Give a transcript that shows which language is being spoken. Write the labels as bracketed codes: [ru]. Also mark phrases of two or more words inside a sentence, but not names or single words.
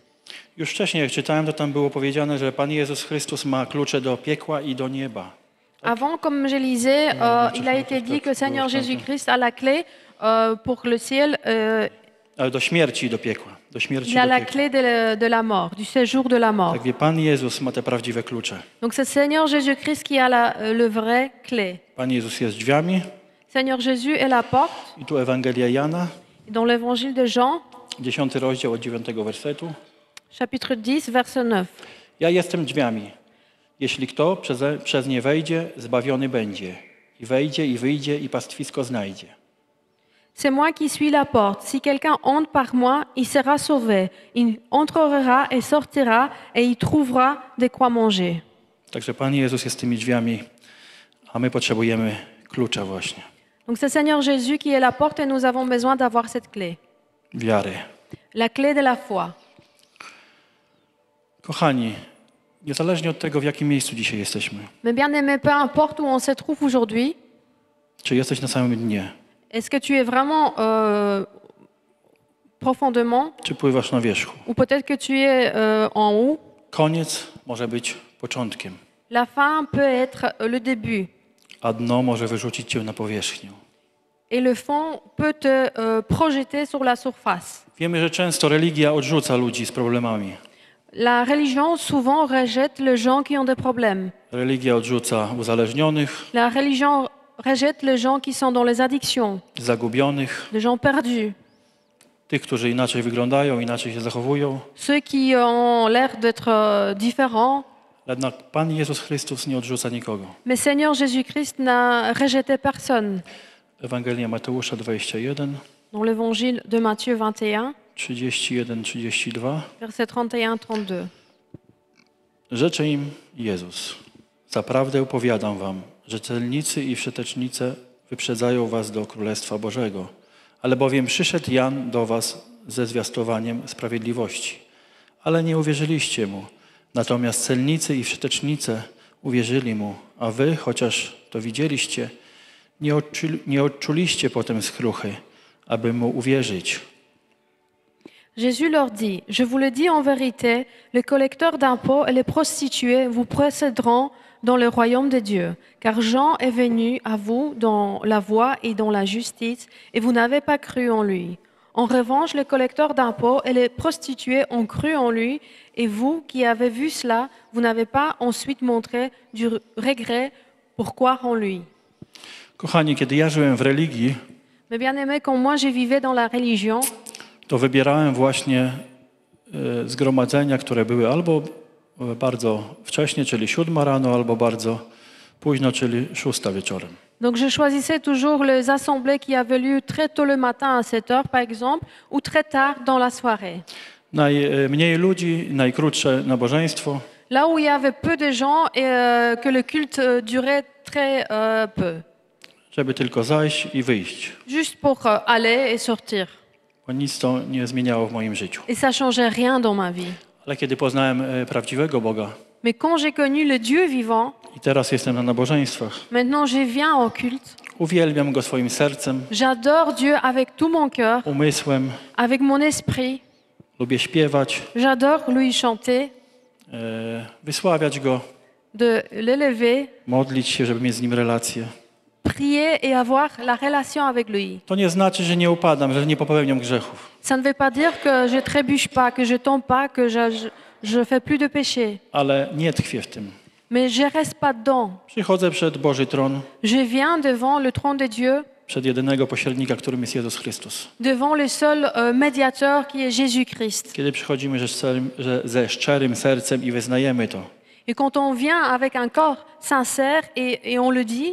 [pl] Już wcześniej, jak czytałem, to tam było powiedziane, że Pan Jezus Chrystus ma klucze do piekła i do nieba. [fr] Avant, comme je lisais, il a été dit que Seigneur Jésus-Christ a la clé pour le ciel. [pl] Ale do śmierci i do piekła. Do śmierci [fr] Il a [pl] i do [fr] la [pl] piekła. [fr] clé de la mort, du séjour de la mort. [pl] Tak wie, Pan Jezus ma te prawdziwe klucze. [fr] Donc c'est Seigneur Jésus-Christ qui a le vrai clé. [pl] Pan Jezus jest drzwiami [fr] Seigneur Jésus est la porte. [pl] i tu Ewangelia Jana, [fr] Dans l'évangile de Jean, [pl] 10 rozdział od 9 wersetu. [fr] chapitre 10, verset 9. [pl] Ja jestem drzwiami. Jeśli kto przez nie wejdzie, zbawiony będzie. I wejdzie, i wyjdzie, i pastwisko znajdzie. [fr] C'est moi qui suis la porte. Si quelqu'un entre par moi, il sera sauvé. Il entrera et sortira et il trouvera de quoi manger. [pl] Także Pan Jezus jest tymi drzwiami, a my potrzebujemy klucza właśnie. [fr] Donc c'est Seigneur Jésus qui est la porte et nous avons besoin d'avoir cette clé. [pl] Wiary. [fr] La clé de la foi. [pl] Kochani, niezależnie od tego, w jakim miejscu dzisiaj jesteśmy, [fr] Mais bien aimé, peu importe où on se trouve aujourd'hui, [pl] czy jesteś na samym dnie, [fr] est-ce que tu es vraiment profondément [pl] czy pływasz na wierzchu, [fr] ou peut-être que tu es en haut, [pl] koniec może być początkiem, [fr] la fin peut être le début [pl] a dno może wyrzucić cię na powierzchnię. [fr] et le fond peut te projeter sur la surface. [pl] Wiemy, że często religia odrzuca ludzi z problemami. [fr] La religion souvent rejette les gens qui ont des problèmes. [pl] Religia odrzuca uzależnionych, [fr] La religion rejette les gens qui sont dans les addictions, [pl] zagubionych, [fr] les gens perdus, [pl] tych, którzy inaczej wyglądają, inaczej się zachowują. [fr] ceux qui ont l'air d'être différents. [pl] Jednak Pan Jezus Chrystus nie odrzuca nikogo. [fr] Mais Seigneur Jésus-Christ n'a rejeté personne. [pl] Ewangelia Mateusza 21, [fr] Dans l'évangile de Matthieu 21, [pl] 31-32. [fr] versets 31-32. [pl] Rzecze im Jezus: zaprawdę powiadam wam, że celnicy i wszetecznice wyprzedzają was do Królestwa Bożego. Ale bowiem przyszedł Jan do was ze zwiastowaniem sprawiedliwości. Ale nie uwierzyliście mu. Natomiast celnicy i wszetecznice uwierzyli mu, a wy, chociaż to widzieliście, nie odczuliście potem skruchy, aby mu uwierzyć. [fr] Jésus leur dit, je vous le dis en vérité, les collecteurs d'impôts et les prostituées vous précéderont dans le royaume de Dieu. Car Jean est venu à vous dans la voie et dans la justice, et vous n'avez pas cru en lui. En revanche, les collecteurs d'impôts et les prostituées ont cru en lui, et vous qui avez vu cela, vous n'avez pas ensuite montré du regret pour croire en lui. [pl] Kochani, kiedy ja żyłem w religii, [fr] Mais bien aimé, quand moi je vivais dans la religion, [pl] to wybierałem właśnie zgromadzenia, które były albo bardzo wcześnie, czyli 7 rano, albo bardzo późno, czyli 6 wieczorem. [fr] donc je choisissais toujours les assemblées qui avaient lieu très tôt le matin à 7 heures par exemple, ou très tard dans la soirée. [pl] Najmniej ludzi, najkrótsze nabożeństwo. [fr] Là où il y avait peu de gens et que le culte durait très peu. [pl] Żeby tylko zajść i wyjść. [fr] Juste pour aller et sortir. [pl] Bo nic to nie zmieniało w moim życiu. [fr] Et ça changeait rien dans ma vie. [pl] Ale kiedy poznałem prawdziwego Boga [fr] Mais quand j'ai connu le Dieu vivant, [pl] i teraz jestem na nabożeństwach, [fr] maintenant je viens au culte, [pl] uwielbiam Go swoim sercem, [fr] j'adore Dieu avec tout mon cœur, [pl] umysłem, [fr] avec mon esprit. [pl] lubię śpiewać, [fr] J'adore lui chanter, [pl] wysławiać Go, [fr] de l'élever, [pl] modlić się, żeby mieć z Nim relację. [fr] prier et avoir la relation avec lui. [pl] To nie znaczy, że nie upadam, że nie popełniam grzechów, [fr] Ça ne veut pas dire que je trébuche pas, que je tombe pas, que je fais plus de péché. [pl] ale nie tkwię w tym. [fr] Mais je reste pas dedans. [pl] Przychodzę przed Boży tron, [fr] Je viens devant le trône de Dieu, [pl] przed jedynego pośrednika, którym jest Jezus Chrystus. [fr] devant le seul médiateur qui est Jésus-Christ. [pl] Kiedy przychodzimy ze szczerym sercem i wyznajemy to, [fr] Et quand on vient avec un corps sincère et on le dit,